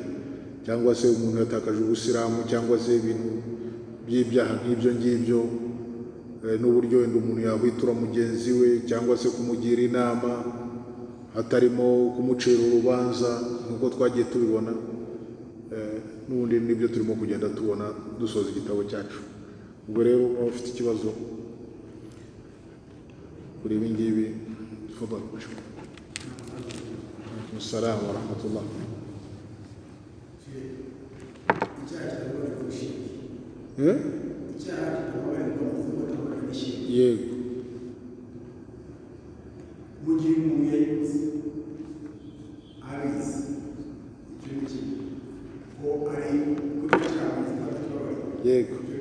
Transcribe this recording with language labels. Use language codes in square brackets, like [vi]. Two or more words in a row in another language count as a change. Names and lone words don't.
[rw] Cyangwa se umuntu yatakaje Ubusilamu, cyangwa se ibintu by'ibyaha nk'ibyo ngibyo, n'uburyo wenda umuntu yahwitura mugenzi we cyangwa se kumugira inama hatarimo kumucira urubanza, nk'uko twagiye tubibona. N'ubundi nibyo turimo kugenda tubona dusoza igitabo cyacu. Ubwo rero waba ufite ikibazo kuri ibi ngibi, tfadhal. [ar] السلام ورحمة الله. [rw] Yego. Yego.